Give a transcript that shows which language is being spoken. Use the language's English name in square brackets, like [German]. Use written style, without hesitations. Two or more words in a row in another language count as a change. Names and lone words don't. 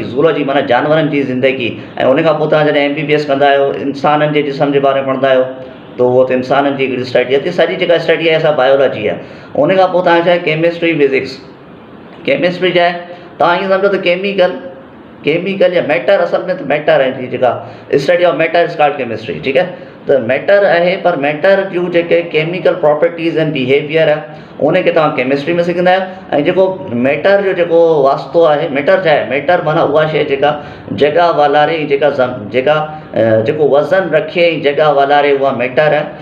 [Sindhi] ज़ूलॉजी माना जानवरनि जी ज़िंदगी। ऐं उन खां पोइ तव्हां जॾहिं MBBS कंदा आहियो, इंसाननि जे जिस्म जे बारे में पढ़ंदा आहियो, त उहो त इंसाननि जी हिकिड़ी स्टडी आहे। त सॼी जेका स्टडी आहे असां बायोलॉजी आहे। उन खां पोइ तव्हां छा आहे? केमिस्ट्री, फिज़िक्स। केमिस्ट्री छा आहे? तव्हां ईअं सम्झो त केमिकल या मैटर, असल में त मैटर आहे, जेका [English] study of matter is called chemistry. [Sindhi] ठीकु आहे, त मैटर आहे, पर मैटर जूं जेके केमिकल प्रॉपर्टीज़ आहिनि, बिहेवियर आहे, उनखे तव्हां केमिस्ट्री में सिखंदा आहियो। ऐं जेको मैटर जो जेको वास्तो आहे, मैटर छा आहे? मैटर माना उहा शइ जेका जॻह वालारे, जेको वज़न रखे ऐं जॻह वालारे, उहा मैटर आहे।